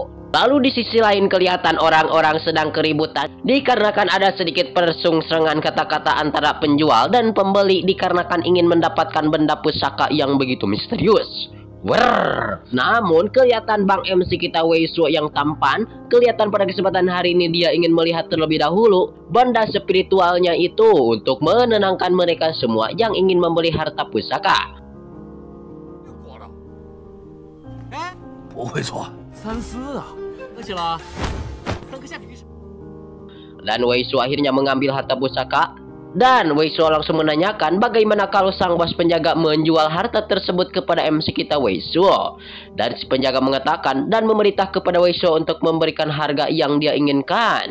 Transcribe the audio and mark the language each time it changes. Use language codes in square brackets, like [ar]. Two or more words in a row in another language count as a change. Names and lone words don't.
[id] Lalu di sisi lain kelihatan orang-orang sedang keributan dikarenakan ada sedikit persungsengan kata-kata antara penjual dan pembeli dikarenakan ingin mendapatkan benda pusaka yang begitu misterius. Wrrr. Namun kelihatan Bang MC kita Wei Suo yang tampan, kelihatan pada kesempatan hari ini dia ingin melihat terlebih dahulu benda spiritualnya itu untuk menenangkan mereka semua yang ingin membeli harta pusaka. [zh] 不会错，三思啊！客气了，三颗下品是。 [id] Dan Wei Suo akhirnya mengambil harta pusaka. Dan Wei Suo langsung menanyakan bagaimana kalau sang bos penjaga menjual harta tersebut kepada MC kita Wei Suo. Dan si penjaga mengatakan dan memerintah kepada Wei Suo untuk memberikan harga yang dia inginkan.